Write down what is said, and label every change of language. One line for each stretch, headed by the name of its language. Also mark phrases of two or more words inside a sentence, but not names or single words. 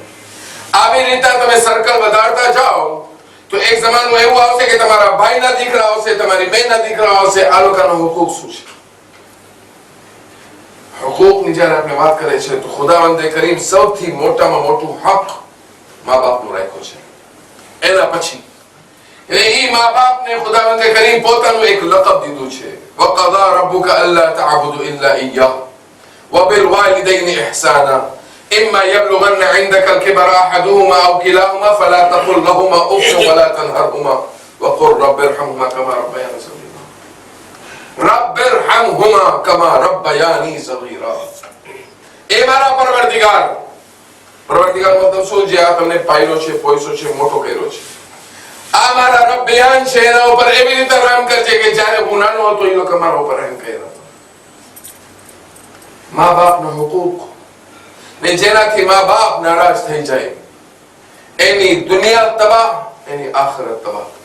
Gujarati: આવી રીતે તમે સર્કલ વધારતા જાઓ તો એક જમાનું એવું આવશે કે તમારા ભાઈના દીકરા આવશે, તમારી બહેનના દીકરા આવશે, આ લોકોનો હુકુક શું છે? હુકુકની જ્યારે આપણે વાત કરીએ છીએ તો ખુદાવંદે કરીમ સૌથી મોટામાં મોટું હક મા બાપનું રાખ્યો છે. એના પછી એ મા બાપને ખુદાવંદે કરીમ પોતાનું એક લકબ દીધું છે,
Arabic: وقضى ربك ألا تعبدوا إلا إياه وبالوالدين إحسانا إما يبلغن عندك الكبر أحدهما أو كلاهما فلا تقل لهما أف ولا تنهرهما وقل رب ارحمهما كما ربياني صغيرا. رب ارحمهما كما ربياني صغيرا.
Gujarati: એ મારા પરવરદિગાર મતલબ શું? જે આ તમને પાયલો છે, પોઈસો છે, મોટો કર્યો છે, આ મારા રબ્બિયાન છે, એના ઉપર એવી રીતે રહેમ કરજે કે જ્યારે હું નાનો હતો એ લોકો મારા ઉપર રહેમ કર્યા હતા. મા બાપનો હુકુક ને જેનાથી મા બાપ નારાજ થઈ જાય એની દુનિયા તબાહ, એની આખિરત તબાહ.